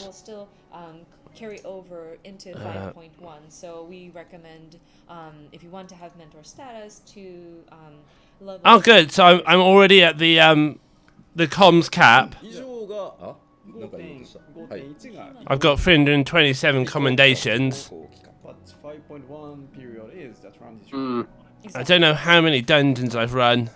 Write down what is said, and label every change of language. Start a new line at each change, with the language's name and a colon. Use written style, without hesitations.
English: It will still carry over into 5.1. So we recommend, if you want to have mentor status, to level. Oh, good. So I'm already at the comms cap.
Japanese: 以上が、あ、なんか言おうとした。はい。 5.1 が
English: I've got 327 commendations. パッチ5.1 period is the transition. I don't know how many dungeons I've run.